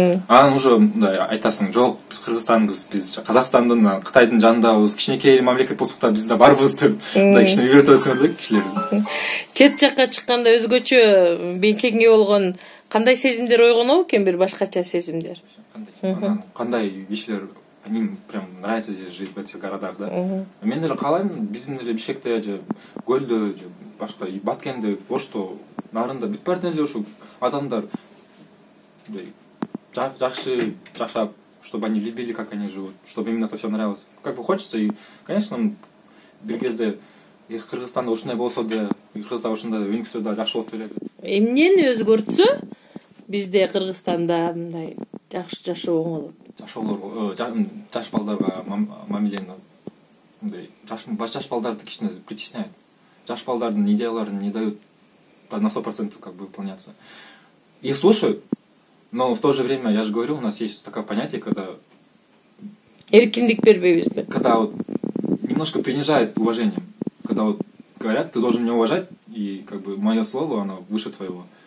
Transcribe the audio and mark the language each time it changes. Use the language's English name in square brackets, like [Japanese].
[Kyrgyz] Анан уже мындай айтасың, жок, биз Кыргызстанбыз, биз Казакстандын, Кытайдын жанындабыз, кичинекей мамлекет болсок да бизде барбыз деп, мындай кичине үйрөтөсүңөр да кишилерди. Чет жакка чыкканда өзгөчө бекеңге болгон кандай сезимдер ойгонобу экен, бир башкача сезимдер? Кандай кишилер, [Russian] им прям нравится здесь жить в этих городах, да? [Kyrgyz] Мен деле каалайм, биздин деле Бишкекте же Көлдө же башка Баткенде, Ошто, нарында бүт баардык эле ушу адамдар жакшы жашап, [Russian] чтобы они любили, как они живут, чтобы им это все нравилось. Как бы хочется, и, конечно, [Kyrgyz] бир кезде Кыргызстанда ушундай болсо да, Кыргызда ушундай өнүксө да жакшы болот эле. Эмнени өзгөртсө бизде Кыргызстанда мындай жакшы жашоо оңолот? Жаш балдарга мамилени мындай жаш балдарды кичине [Russian] притесняют. [Kyrgyz] Жаш балдардын идеяларын [Russian] не дают на 100% как бы выполняться. Их слушают, но в то же время, я же говорю, у нас есть такое понятие, когда [Kyrgyz] эркиндик бербейбизби? [Russian] Когда вот немножко принижает уважением. Когда вот говорят, ты должен меня уважать, и как бы мое слово, оно выше твоего.